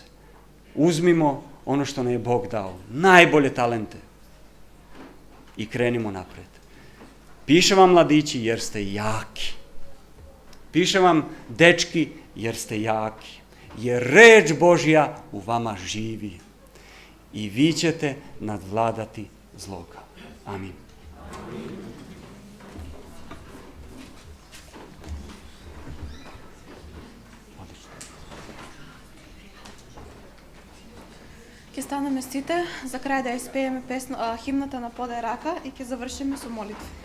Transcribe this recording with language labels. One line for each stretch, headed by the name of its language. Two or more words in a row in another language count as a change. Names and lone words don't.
Serbian: Uzmimo ono što nam je Bog dao, najbolje talente, i krenimo napred. Piše vam mladići jer ste jaki. Piše vam dečki jer ste jaki. Jer reč Božja u vama živi. I vi ćete nadvladati zloga. Amin.
Macedonian: Ќе станеме сите за крај да испееме химната на Подай рака и ќе завршиме со молитва.